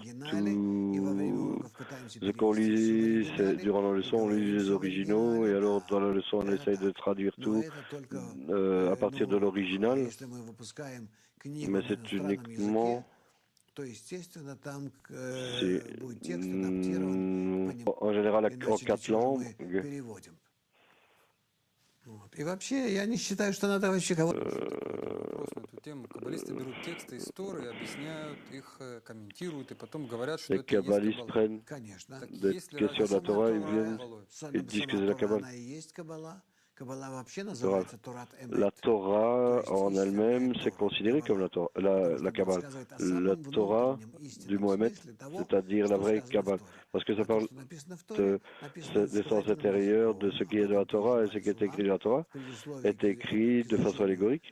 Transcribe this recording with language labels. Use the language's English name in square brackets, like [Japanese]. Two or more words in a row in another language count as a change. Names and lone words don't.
[French] Tout ce qu'on lit, durant la leçon, on lit les originaux, et alors dans la leçon, on essaye de traduire tout à partir de l'original. Mais c'est uniquement... en général en 4 langues. [Russian] И вообще, я не считаю, что надо вообще кого-то... На эту тему каббалисты берут тексты истории, объясняют их, комментируют, и потом говорят, что это и есть Каббала. Конечно. [French] Des questions de la Torah, ils viennent et disent que c'est la Kabbale. La Torah en elle-même, c'est considéré comme la Kabbale. La Torah du Mohammed, c'est-à-dire la vraie Kabbale. Parce que ça parle des sens intérieurs, de ce qui est de la Torah, et ce qui est écrit de la Torah est écrit de façon allégorique.